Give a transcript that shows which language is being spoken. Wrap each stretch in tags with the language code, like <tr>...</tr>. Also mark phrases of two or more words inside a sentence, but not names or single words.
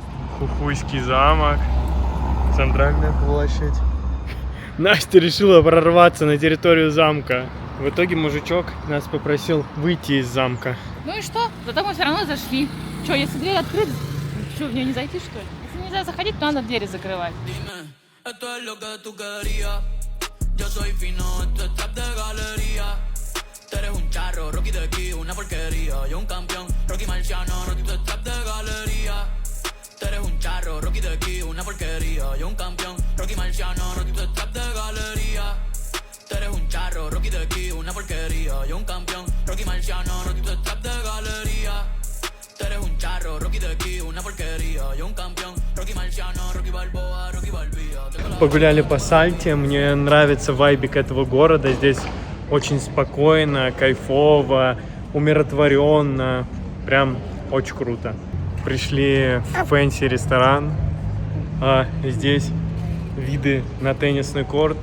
<ru>Хухуйский замок, центральная площадь. Настя решила прорваться на территорию замка. В итоге мужичок нас попросил выйти из замка. Ну и что? Зато мы все равно зашли. Что, если дверь открыта, что, в нее не зайти, что ли? Если нельзя заходить, то надо двери закрывать.</ru> <es>Tú eres un charro, Rocky de aquí, una porquería. Yo un campeón, Rocky Marciano, Rocky tu trap de galería. Tú eres un charro, Rocky de aquí, una porquería. Yo un campeón, Rocky Marciano, Rocky tu trap de galería. Tú eres un charro, Rocky de aquí, una porquería. Yo un campeón, Rocky Marciano, Rocky tu trap de galería. Tú eres un charro, Rocky de aquí, una porquería. Yo un campeón, Rocky Marciano, Rocky Balboa, Rocky Balbía.</es> <ru>Погуляли по Сальте, мне нравится вайбик этого города. Здесь очень спокойно, кайфово, умиротворенно. Прям очень круто. Пришли в фэнси ресторан. А здесь виды на теннисный корт.</ru>